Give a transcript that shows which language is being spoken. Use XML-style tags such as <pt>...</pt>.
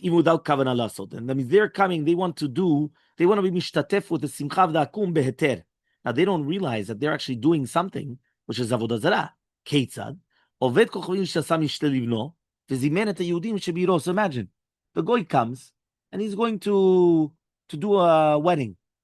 <en>even without</en> <he>כוונה לעשות.</he> <en>And that means they're coming, they want to be משתתף with the שמחה</en> <he>והעקום בהיתר.</he> <en>Now, they don't realize that they're actually doing something, which is Avodah Zarah.</en> <he>כיצד? עובד כוכבים שעשה משתה לבנו, וזימן את היהודים שבעירו.</he> <en>So imagine, the goy comes, and he's going to do a wedding.</en>